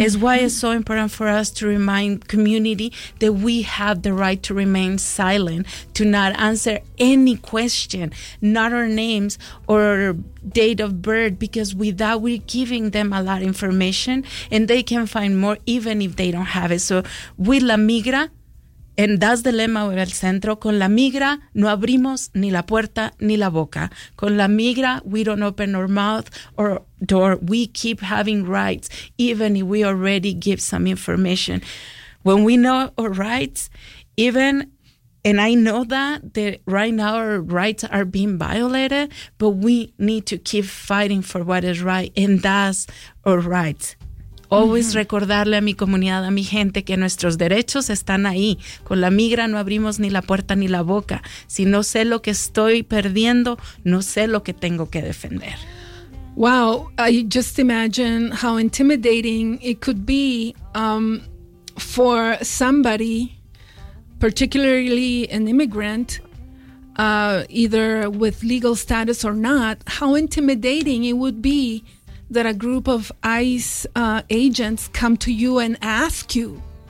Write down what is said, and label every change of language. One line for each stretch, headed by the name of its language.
English: It's why it's so important for us to remind community that we have the right to remain silent, to not answer any question, not our names or date of birth, because with that, we're giving them a lot of information and they can find more even if they don't have it. So with La Migra, and that's the lema of El Centro.
Spanish: Con la migra no abrimos ni la puerta ni la boca. Con la migra,
English: we don't open our mouth or door. We keep having rights, even if we already give some information. When we know our rights, even, and I know that right now our rights are being violated, but we need to keep fighting for what is right, and that's our rights. Always mm-hmm.
Spanish: recordarle a mi comunidad, a mi gente, que nuestros derechos están ahí. Con la migra no abrimos ni la puerta ni la boca. Si no sé lo que estoy perdiendo, no sé lo que tengo que defender.
English: Wow, I just imagine how intimidating it could be for somebody, particularly an immigrant, either with legal status or not, how intimidating it would be that a group of ICE agents come to you and ask you.